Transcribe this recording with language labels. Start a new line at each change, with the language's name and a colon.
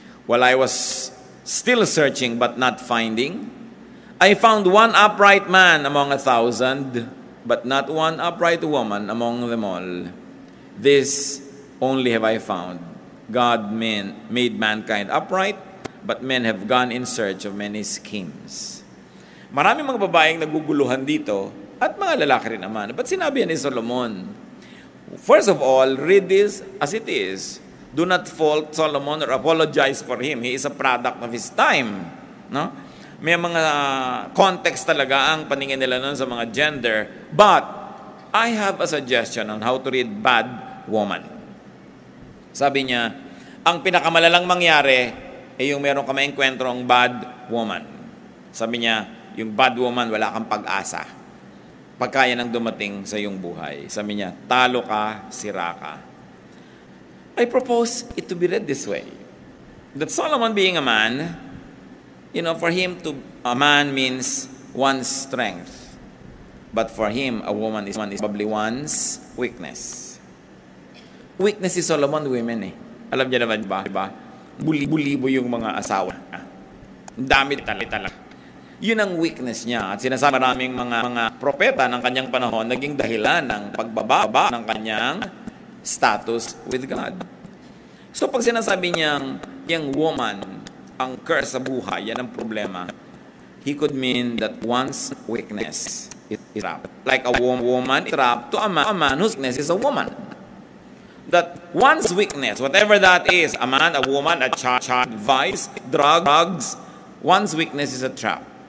English: While I was still searching but not finding, I found one upright man among 1,000, but not one upright woman among them all. This only have I found. God made mankind upright, but men have gone in search of many schemes.
Filipino: Maraming mga babaeng naguguluhan dito, at mga lalaki rin naman.
English: But
Filipino: sinabi ni Solomon,
English: first of all, read this as it is. Do not fault Solomon or apologize for him. He is a product of his time. No?
Filipino: May mga context talaga ang paningin nila nun sa mga gender.
English: But, I have a suggestion on how to read bad woman.
Filipino: Sabi niya, ang pinakamalalang mangyari ay yung meron ka maengkwentrong bad woman. Sabi niya, yung bad woman, wala kang pag-asa. Pagkaya nang dumating sa iyong buhay. Sabi niya, talo ka, sira ka.
English: I propose it to be read this way. That Solomon being a man, for him a man means one's strength. But for him, a woman is probably one's weakness.
Filipino: Weakness si Solomon, women eh. Alam niya naman ba? Diba? Buli-bulibo yung mga asawa. Ang dami talaga. Yun ang weakness niya. At sinasabi maraming mga propeta ng kanyang panahon naging dahilan ng pagbaba ng kanyang status
English: with God.
Filipino: So pag sinasabi niyang yung woman ang curse sa buhay, yan ang problema.
English: He could mean that one's weakness is trapped. Like a woman is trapped to a man whose weakness is a woman. That one's weakness, whatever that is, a man, a woman, a child, vice, drugs, one's weakness is a trap.